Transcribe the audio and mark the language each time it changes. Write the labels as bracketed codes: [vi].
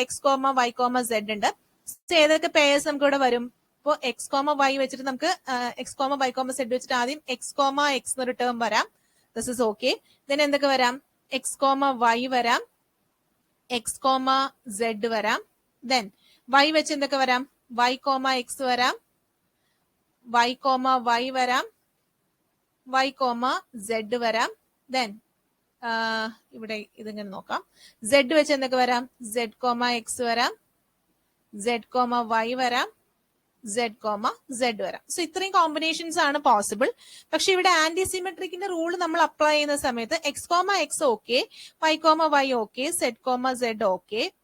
[ml] X, Y, Z ഉണ്ട്. ഏതൊക്കെ pairs നമുക്ക് ഇവിടെ വരും? ഇപ്പോ X, Y വെച്ചിട്ട് നമുക്ക് X, Y, Z വെച്ചിട്ട് ആദ്യം X, X എന്നൊരു ടേം വരാം. [en] This is okay. [ml] Then എന്തൊക്കെ വരാം? X, Y വരാം, X, Z വരാം. Then Y വെച്ച് എന്തൊക്കെ വരാം? Y, X വരാം, Y, Y വരാം, Y, Z വരാം. Then ഇവിടെ ഇതിങ്ങനെ നോക്കാം. Z വെച്ച് എന്തൊക്കെ വരാം? Z, X വരാം, Z, Y വരാം, സെഡ് കോമ സെഡ് വരാം. സോ ഇത്രയും കോമ്പിനേഷൻസ് ആണ് പോസിബിൾ. പക്ഷെ ഇവിടെ ആന്റി സിമെട്രിക്കിന്റെ റൂൾ നമ്മൾ അപ്ലൈ ചെയ്യുന്ന സമയത്ത് X comma X okay, Y comma Y okay, Z comma Z okay.